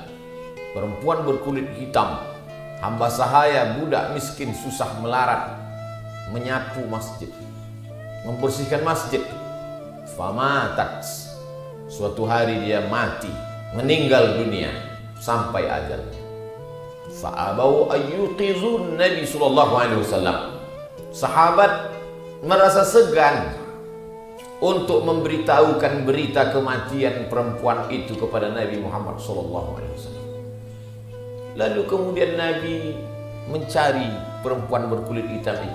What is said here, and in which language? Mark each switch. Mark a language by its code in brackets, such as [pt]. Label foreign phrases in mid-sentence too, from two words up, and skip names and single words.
[id] Perempuan berkulit hitam, hamba sahaya, budak miskin, susah melarat, menyapu masjid, membersihkan masjid. [ar] فماتت. [id] Suatu hari dia mati, meninggal dunia sampai ajal. [ar] فأبوا أن يوقظوا النبي صلى الله عليه وسلم. [id] Sahabat merasa segan untuk memberitahukan berita kematian perempuan itu kepada Nabi Muhammad [ar] صلى الله عليه وسلم. [id] Lalu kemudian Nabi mencari perempuan berkulit hitam itu.